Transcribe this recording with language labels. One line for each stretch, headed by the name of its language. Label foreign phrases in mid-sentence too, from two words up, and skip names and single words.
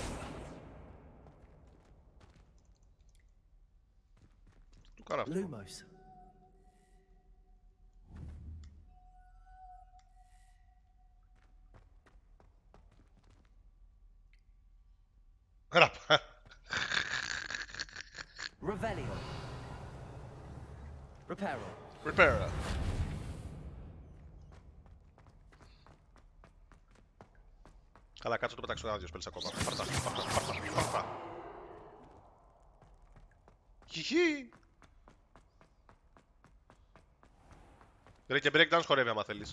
Greek: Του κάνω αυτό. Lumos. Revelio. Reparo. Repair. Καλά, κάτσε το πετάξω ένα-δυο σπέλς ακόμα. Πάρτα. Χιχι. Ρε και breakdance χορεύει άμα θέλεις.